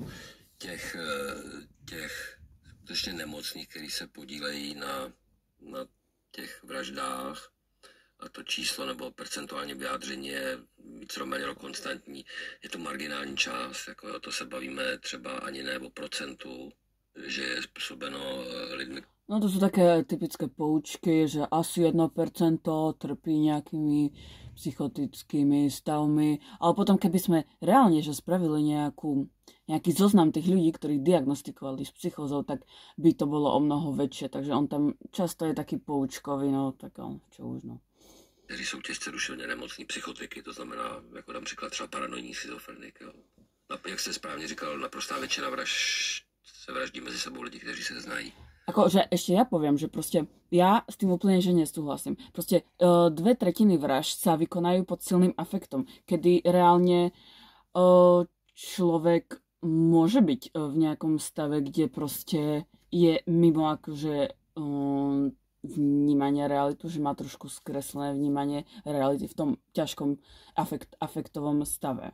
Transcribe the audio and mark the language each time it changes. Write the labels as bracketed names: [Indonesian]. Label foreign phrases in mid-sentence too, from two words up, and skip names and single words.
[Czech] Těch skutečně nemocných, kteří se podílejí na těch vraždách, a to číslo nebo percentuální vyjádření je víceméně konstantní. Je to marginální část, jako to se bavíme třeba ani ne o procentu, že je způsobeno lidmi. [Slovak] No to sú také typické poučky, že asi 1% trpí nejakými psychotickými stavmi, ale potom keby sme reálne že spravili nejaký zoznam tých ľudí, ktorí diagnostikovali s psychózou, tak by to bolo o mnoho väčšie, takže on tam často je taký poučkový, no tak čo už no. [Czech] Kteří jsou těžce duševně nemocní psychotiky, to znamená, jako například třeba paranoidní schizofrenik. Jo. Jak jste správně říkal, naprostá většina vražd se vraždí mezi sebou lidi, kteří se znají. [Slovak] Akože ešte ja poviem, že proste ja s tým úplne že nesúhlasím. Proste 2/3 vražd sa vykonajú pod silným afektom, kedy reálne človek môže byť v nejakom stave, kde proste je mimo akože vnímanie realitu, že má trošku skreslené vnímanie reality v tom ťažkom afektovom stave.